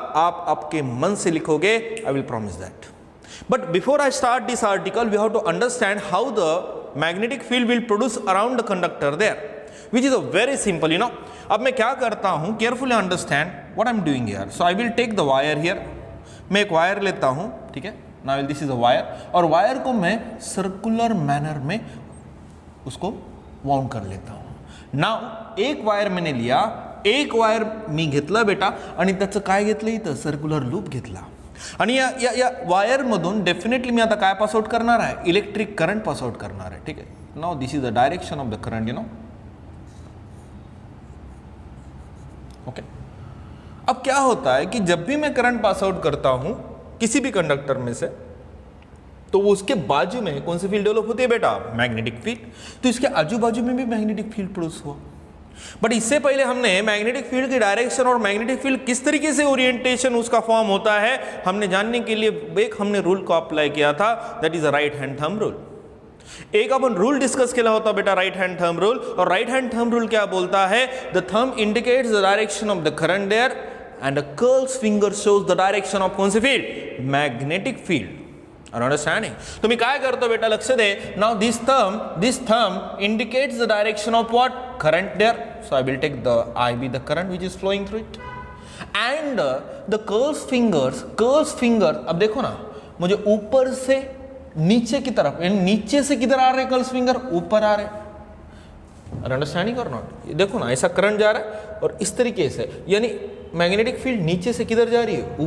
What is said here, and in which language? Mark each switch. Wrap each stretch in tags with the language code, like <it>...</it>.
<hi>आप आपके मन से लिखोगे,</hi> <en>I will promise that. But before I start this article we have to understand how the magnetic field will produce around the conductor there, which is a very simple, you know.</en> <hi>अब मैं क्या करता हूं,</hi> <en>Carefully understand what I am doing here. So I will take the wire here.</en> <hi>मैं एक wire लेता हूं, ठीक है।</hi> <en>now this is a wire,</en> <hi>और वायर को मैं सर्कुलर मैनर में उसको वाउंड कर लेता हूं। नाउ एक वायर मैंने लिया,</hi> <mr>एक वायर मी घेतला बेटा, आणि त्याचं काय घेतलं इथं? सर्कुलर लूप घेतला। आणि या वायर मधून डेफिनेटली मी आता काय पास आउट करणार आहे? इलेक्ट्रिक करंट पास आउट करणार आहे, ठीक आहे।</mr> <en>Now this is the direction of the current, you know, okay.</en> <hi>अब क्या होता है कि जब भी मैं करंट पास आउट करता हूं किसी भी कंडक्टर में से, तो वो उसके बाजू में कौन सी फील्ड डेवलप होती है बेटा? Magnetic field. तो इसके आजू बाजू में भी मैग्नेटिक फील्ड प्रोड्यूस हुआ। बट इससे पहले हमने मैग्नेटिक फील्ड की डायरेक्शन और मैग्नेटिक फील्ड किस तरीके से ओरिएंटेशन उसका फॉर्म होता है, हमने जानने के लिए एक हमने रूल को अप्लाई किया था,</hi> <en>That is a right hand thumb rule.</en> <mr>एक अपन रूल डिस्कस केला होता बेटा, राइट हैंड थंब रूल।</mr> <hi>और राइट हैंड थंब रूल क्या बोलता है?</hi> <en>the thumb indicates the direction of the current there and a curled finger shows the direction of</en> <hi>कौन सी field?</hi> <mr>Magnetic field.</mr> <en>Are you understanding?</en> <mr>तो मैं काय करतो बेटा, लक्ष दे।</mr> <en>Now this thumb indicates the direction of what? Current there. So I will take the IB, the current which is flowing through it. And the curled finger,</en> <hi>अब देखो ना, मुझे ऊपर से नीचे की तरफ, यानी नीचे से किधर आ रहे कर्ल फिंगर? ऊपर आ रहे।</hi> <en>Understanding और not?</en> <hi>देखो ना, ऐसा करंट जा रहा है और इस तरीके से, यानी मैग्नेटिक फील्ड नीचे से किधर जा रही है?</hi>